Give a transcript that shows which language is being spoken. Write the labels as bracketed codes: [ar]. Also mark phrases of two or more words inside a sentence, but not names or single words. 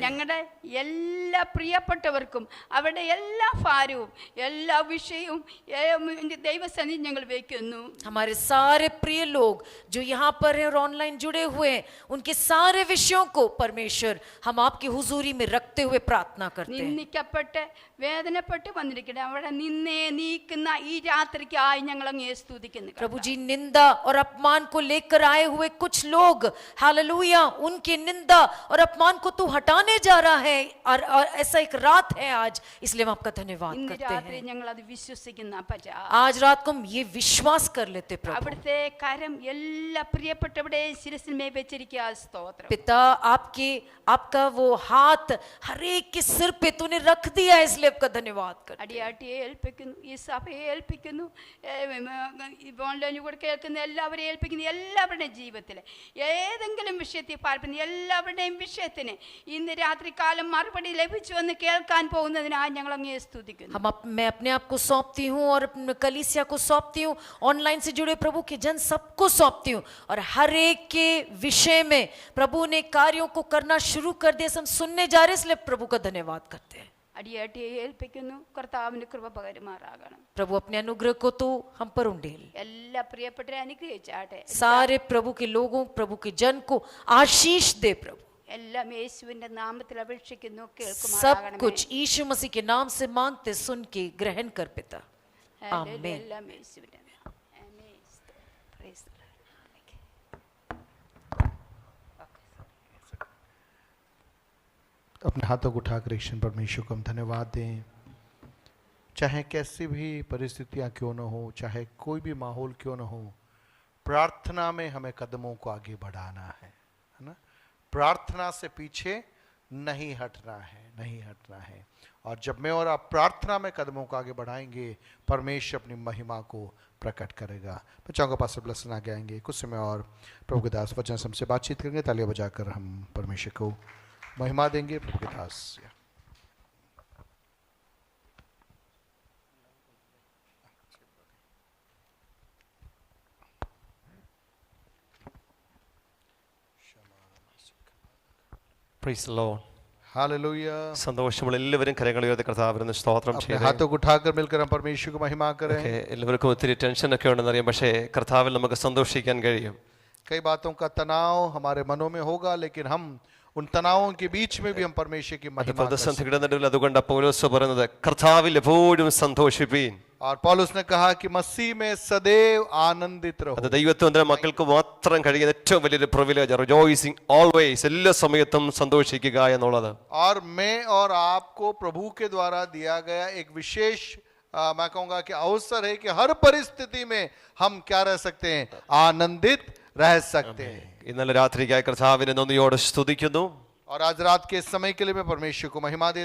[ml] ഞങ്ങളുടെ എല്ലാ പ്രിയപ്പെട്ടവർക്കും അവരുടെ എല്ലാ ഭാരവും എല്ലാ വിഷയവും ദൈവസന്നിധി ഞങ്ങൾ വയ്ക്കുന്നു. [hi] हमारे सारे प्रिय लोग जो यहाँ पर हैं और ऑनलाइन जुड़े हुए हैं, उनके सारे विषयों को परमेश्वर हम आपकी हुजूरी में रखते हुए प्रार्थना करते हैं. [ml] നിന്ദിക്കപ്പെട്ട് വേദനപ്പെട്ട് വന്നിരിക്കട്ടെ അവിടെ നിന്നെ നീക്കുന്ന ഈ രാത്രിക്കായി ഞങ്ങൾ അങ്ങേ സ്തുതിക്കുന്നു. [hi] प्रभु जी, निंदा और अपमान को लेकर आए हुए कुछ लोग हालेलुया, उनके निंदा और अपमान को तू हटाने जा रहा है और ऐसा एक रात है आज, इसलिए हम आपका धन्यवाद [ml] ഇന്ന് [hi] करते [ml] രാത്രി [hi] हैं. [ml] ഞങ്ങൾ അത് വിശ്വസിക്കുന്ന അപ്പച്ചാ. [hi] आज रात को हम ये विश्वास कर लेते प्रभु. [ml] അവിടുത്തെ കരം എല്ലാ പ്രിയപ്പെട്ടവരുടെ ശിരസിന്മേൽ വെച്ചിരിക്കുക. സ്തോത്രം [hi] पिता, आपका वो हाथ हर एक के सिर पे तूने रख दिया है, इसलिए आपका धन्यवाद करते हैं. [ml] അടിയാട്ടിയെ ഏൽപ്പിക്കുന്നു, ഈ സഭയെ ഏൽപ്പിക്കുന്നു, ഓൺലൈനിൽ കൂടെ കേൾക്കുന്ന എല്ലാവരെയും ഏൽപ്പിക്കുന്നു. എല്ലാവരുടെയും ജീവിതത്തിൽ ഏതെങ്കിലും വിഷയത്തിൽ പാർപ്പിക്കുന്ന എല്ലാവരുടെയും വിഷയത്തിന് ഇന്ന് രാത്രി കാലം മറുപടി ലഭിച്ചു എന്ന് കേൾക്കാൻ പോകുന്നതിനായി ഞങ്ങൾ അങ്ങേ സ്തുതിക്കുന്നു. [hi] मैं अपने आप को सौंपती हूँ और कलीसिया को सौंपती हूँ, ऑनलाइन से जुड़े प्रभु के जन सबको सौंपती हूँ, और हर एक के विषय में प्रभु ने कार्यों को करना शुरू कर दिया. हम सुनने जा रहे हैं, इसलिए प्रभु का धन्यवाद करते हैं. [ml] അടിയാട്ടിയെ ഏൽപ്പിക്കുന്നു. കർത്താവിന്റെ കൃപ പകരുമാറാകണം. [hi] प्रभु अपने अनुग्रह को तो हम पर उंडेल. [ml] എല്ലാ പ്രിയപ്പെട്ടവരെ അനുഗ്രഹിച്ചാട്ടെ. [hi] सारे प्रभु के लोगों, प्रभु के जन को आशीष दे प्रभु. [ml] എല്ലാം യേശുവിന്റെ നാമത്തിൽ അപേക്ഷിക്കുന്നു, [hi] सब [ml] കേൾക്കുമാറാകണമേ. [hi] कुछ यीशु मसीह के नाम से मांगते, सुन के ग्रहण कर पिता. आमीन. [ml] എല്ലാം യേശുവിന്റെ നാമം. ആമേൻ. [en] Praise the Lord. [hi] अपने हाथों को उठाकर ईश्वर परमेश्वर को हम धन्यवाद दें. चाहे कैसी भी परिस्थितियां क्यों न हो, चाहे कोई भी माहौल क्यों न हो, प्रार्थना में हमें कदमों को आगे बढ़ाना है ना. प्रार्थना से पीछे नहीं हटना है. और जब मैं और आप प्रार्थना में कदमों को आगे बढ़ाएंगे, परमेश्वर अपनी महिमा को प्रकट करेगा. मैं चाहूँगा पास्टर ब्लेसन आगे आएंगे. कुछ समय और प्रभु के दास वचन से हमसे बातचीत करेंगे. तालियां बजाकर हम परमेश्वर को महिमा देंगे. प्रभु के दास. [en] Praise the Lord. [hi] हालेलुया. [ml] സന്തോഷമുള്ള എല്ലാവരും കരങ്ങൾ ഉയർത്തി കർത്താവിനെ സ്തോത്രം [hi] अपने [ml] ചെയ്യട്ടെ. [hi] हाथों को उठाकर मिलकर हम परमेश्वर को महिमा करें. [ml] എല്ലാവർക്കും ഒത്തിരി ടെൻഷനൊക്കെ ഉണ്ടെന്നറിയാം, പക്ഷേ കർത്താവിൽ നമുക്ക് സന്തോഷിക്കാൻ കഴിയും. [hi] कई बातों का तनाव हमारे मनों में होगा, लेकिन हम उन तनावों के बीच में भी हम परमेश्वर की [ml] അത് [hi] महिमा कर सकते हैं. [ml] പ്രതിസന്ധിയുടെ നടുവിൽ അതുകൊണ്ട് പൗലോസ് പറയുന്നത് കർത്താവിൽ എപ്പോഴും സന്തോഷിപ്പീൻ. [hi] और पौलुस ने कहा कि मसीह में सदैव आनंदित रहो. [ml] അത് ദൈവത്തിന്റെ മക്കൾക്ക് മാത്രം കഴിയുന്ന ഏറ്റവും വലിയൊരു പ്രിവിലേജ്, [en] rejoicing always, [ml] എല്ലാ സമയത്തും സന്തോഷിക്കുക എന്നുള്ളത്. [hi] और मैं और आपको प्रभु के द्वारा दिया गया एक विशेष मैं कहूंगा कि अवसर है कि हर परिस्थिति में हम क्या रह सकते हैं, आनंदित रह सकते हैं. [ml] ഇന്നലെ രാത്രിക്കായി കർത്താവിനെ നന്ദിയോടെ സ്തുതിക്കുന്നു. [hi] और आज रात के समय के लिए मैं परमेश्वर को महिमा देता